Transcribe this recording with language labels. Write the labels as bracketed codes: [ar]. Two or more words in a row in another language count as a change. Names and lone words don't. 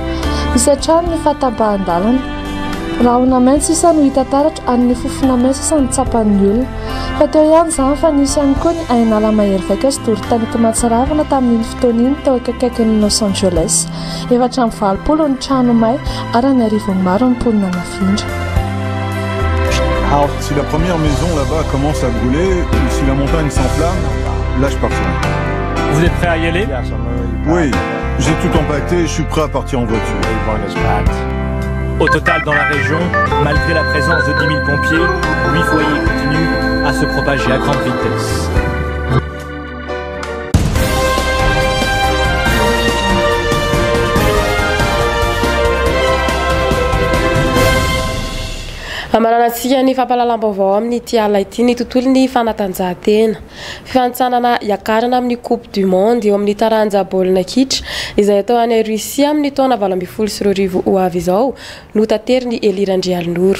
[mg] Misy trano efa tabahan-dalana. Raha ona maitso isa no hita taratra ary ny fofona maitso isa ny tsapan'ny olona. Fa teo ihany izany fa nisy ihany koa ny ainala mahery vaika sy dorin-tanety mahatsiravina tamin'iny fotoana iny tao akaikaikin'ny Los Angeles. 420 ny trano may ary ny arivony maro ny mponina nafindra. [fr] Si la première maison là-bas commence à brûler, ou si la montagne s'enflamme, là je partirai. Vous êtes prêt à y aller? Oui, j'ai tout empaqueté et je suis prêt à partir en voiture. Au total, dans la région, malgré la présence de 10 000 pompiers, 8 foyers continuent à se propager à grande vitesse. [mg] Amananantsika ny fampalalam-baovao amin'ny ity ala ity ny tontolo ny fanatanjahantena. Fifanitsanana iakarana amin'ny Coupe du Monde eo amin'ny taranja baolina kitra izay atao any Russia amin'ny taona 2024 ho avy izao no tateriny Elirandrialonoro.